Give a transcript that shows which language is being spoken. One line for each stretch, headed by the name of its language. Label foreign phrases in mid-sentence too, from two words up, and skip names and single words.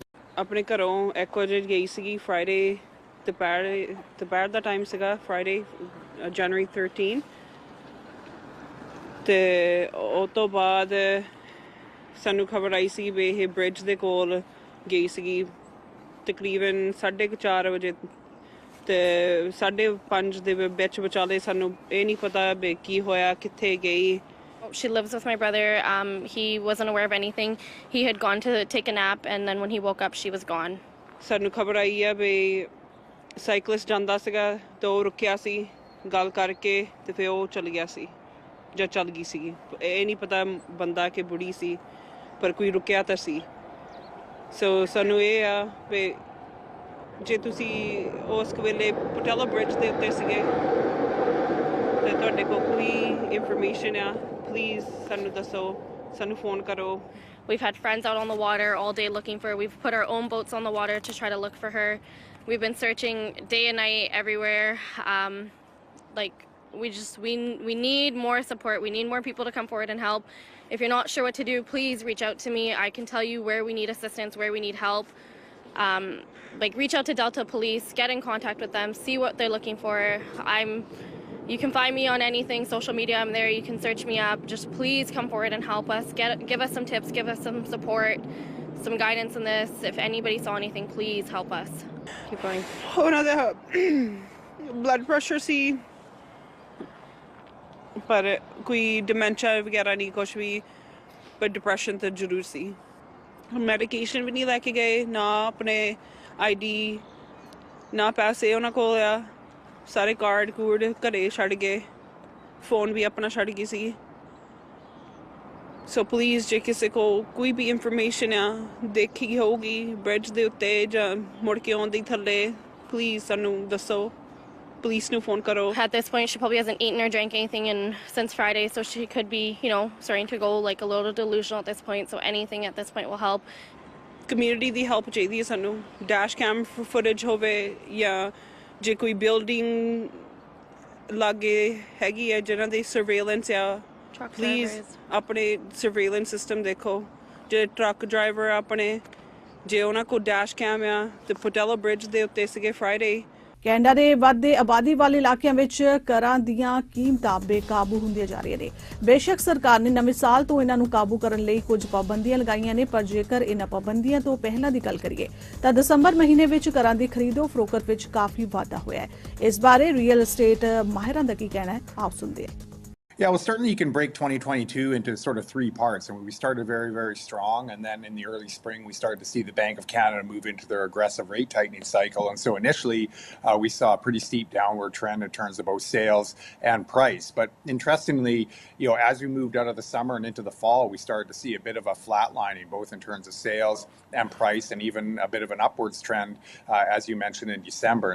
Punjabi: ਆਪਣੇ ਘਰੋਂ 1 ਵਜੇ ਗਈ ਸੀਗੀ ਫਰਾਈਡੇ ਦੁਪਹਿਰ ਦਾ ਟਾਈਮ ਸੀਗਾ ਫਰਾਈਡੇ ਜਨਵਰੀ 13 ਤੇ ਉਹ ਤੋਂ ਬਾਅਦ ਸਾਨੂੰ ਖਬਰ ਆਈ ਸੀ ਵੀ ਇਹ ਬ੍ਰਿਜ ਦੇ ਕੋਲ ਗਈ ਸੀਗੀ ਤਕਰੀਬਨ 4:30 ਵਜੇ ਤੇ 5:30 ਦੇ ਵਿੱਚ ਵਿਚਾਲੇ ਸਾਨੂੰ ਇਹ ਨਹੀਂ ਪਤਾ ਵੀ ਕੀ ਹੋਇਆ ਕਿੱਥੇ ਗਈ।
English: She lives with my brother. He wasn't aware of anything. He had gone to take a nap, and then when he woke up, she was gone. ਸਾਨੂੰ ਖਬਰ ਆਈ ਆ ਵੀ ਸਾਈਕਲਿਸਟ ਜਾਂਦਾ ਸੀਗਾ ਤੇ ਉਹ ਰੁਕਿਆ ਸੀ ਗੱਲ ਕਰਕੇ ਤੇ ਫਿਰ ਉਹ ਚਲ ਗਿਆ ਸੀ ਜਾਂ ਚੱਲ ਗਈ ਸੀਗੀ। ਇਹ ਨਹੀਂ ਪਤਾ ਬੰਦਾ ਕਿ ਬੁੜੀ ਸੀ ਪਰ ਕੋਈ ਰੁਕਿਆ ਤਾਂ ਸੀ। ਸੋ ਸਾਨੂੰ ਇਹ ਆ ਵੀ ਜੇ ਤੁਸੀਂ ਉਸ ਵੇਲੇ ਪਟਿਆਲਾ ਬ੍ਰਿਜ ਦੇ ਉੱਤੇ ਸੀਗੇ ਤੇ ਤੁਹਾਡੇ ਕੋਲ ਕੋਈ ਇਨਫੋਰਮੇਸ਼ਨ ਆ ਪਲੀਜ਼ ਸਾਨੂੰ ਦੱਸੋ ਸਾਨੂੰ ਫੋਨ ਕਰੋ। We've had friends out on the water all day looking for her. We've put our own boats on the water to try to look for her. We've been searching day and night everywhere. We need more support. We need more people to come forward and help. If you're not sure what to do, please reach out to me. I can tell you where we need assistance, where we need help. Reach out to Delta Police, get in contact with them, see what they're looking for. You can find me on anything, social media, I'm there. You can search me up. Just please come forward and help us. Give us some tips, give us some support, some guidance in this. If anybody saw anything, please help us. Keep going.
Punjabi: ਉਹਨਾਂ ਦਾ
English: blood pressure
Punjabi: ਸੀ ਪਰ ਕੋਈ ਡਿਮੈਂਸ਼ੀਆ ਵਗੈਰਾ ਨਹੀਂ ਕੁਛ ਵੀ ਪਰ ਡਿਪਰੈਸ਼ਨ ਤਾਂ ਜ਼ਰੂਰ ਸੀ। ਮੈਡੀਕੇਸ਼ਨ ਵੀ ਨਹੀਂ ਲੈ ਕੇ ਗਏ ਨਾ ਆਪਣੇ ID ਨਾ ਪੈਸੇ ਉਹਨਾਂ ਕੋਲ ਆ ਸਾਰੇ ਕਾਰਡ ਕੂਡ ਘਰੇ ਛੱਡ ਗਏ ਫੋਨ ਵੀ ਆਪਣਾ ਛੱਡ ਗਈ ਸੀ। ਸੋ ਪਲੀਜ਼ ਜੇ ਕਿਸੇ ਕੋਲ ਕੋਈ ਵੀ ਇਨਫੋਰਮੇਸ਼ਨ ਆ ਦੇਖੀ ਹੋਊਗੀ ਬ੍ਰਿਜ ਦੇ ਉੱਤੇ ਜਾਂ ਮੁੜ ਕੇ ਆਉਣ ਦੀ ਥੱਲੇ ਪਲੀਜ਼ ਸਾਨੂੰ ਦੱਸੋ police ਨੂੰ ਫੋਨ ਕਰੋ।
English: At this point, she probably hasn't eaten or drank anything since Friday, so she could be, starting to go like a little delusional at this point. So anything at this point will help.
Punjabi: ਕਮਿਊਨਿਟੀ ਦੀ ਹੈਲਪ ਚਾਹੀਦੀ ਹੈ ਸਾਨੂੰ।
English: dash cam footage
Punjabi: ਹੋਵੇ ਜਾਂ ਜੇ ਕੋਈ ਬਿਲਡਿੰਗ ਲਾਗੇ ਹੈਗੀ ਹੈ ਜਿਨ੍ਹਾਂ ਦੀ ਸਰਵੇਲੈਂਸ ਆ ਪਲੀਜ਼ ਆਪਣੇ
English: surveillance system
Punjabi: ਦੇਖੋ। ਜੇ
English: truck driver
Punjabi: ਆਪਣੇ ਜੇ ਉਹਨਾਂ ਕੋਲ
English: dash cam
Punjabi: ਆ ਤੇ ਪਟਿਆਲਾ ਬ੍ਰਿਜ ਦੇ ਉੱਤੇ ਸੀਗੇ ਫਰਾਈਡੇ। ਕੈਨੇਡਾ ਦੇ ਵੱਧਦੇ ਆਬਾਦੀ ਵਾਲੇ ਇਲਾਕਿਆਂ ਵਿੱਚ ਕਰਾਂ ਦੀਆਂ ਕੀਮਤਾਂ ਬੇਕਾਬੂ ਹੁੰਦੀਆਂ ਜਾ ਰਹੀਆਂ ਨੇ। ਬੇਸ਼ੱਕ ਸਰਕਾਰ ਨੇ ਨਵੇਂ ਸਾਲ ਤੋਂ ਇਹਨਾਂ ਨੂੰ ਕਾਬੂ ਕਰਨ ਲਈ ਕੁਝ ਪਾਬੰਦੀਆਂ ਲਗਾਈਆਂ ਨੇ ਪਰ ਜੇਕਰ ਇਹਨਾਂ ਪਾਬੰਦੀਆਂ ਤੋਂ ਪਹਿਲਾਂ ਦੀ ਗੱਲ ਕਰੀਏ ਤਾਂ ਦਸੰਬਰ ਮਹੀਨੇ ਵਿੱਚ ਕਰਾਂ ਦੀ ਖਰੀਦੋ ਫਰੋਖਤ ਵਿੱਚ ਕਾਫੀ ਵਾਧਾ ਹੋਇਆ ਹੈ। ਇਸ ਬਾਰੇ
English: real estate
Punjabi: ਮਾਹਿਰਾਂ ਦਾ ਕੀ ਕਹਿਣਾ ਹੈ ਆਓ ਸੁਣਦੇ ਹਾਂ।
English: Yeah, well, certainly you can break 2022 into sort of 3 parts. And we started very, very strong. And then in the early spring, we started to see the Bank of Canada move into their aggressive rate tightening cycle. And so initially, we saw a pretty steep downward trend in terms of both sales and price. But interestingly, as we moved out of the summer and into the fall, we started to see a bit of a flatlining, both in terms of sales and price, and even a bit of an upwards trend, as you mentioned, in December.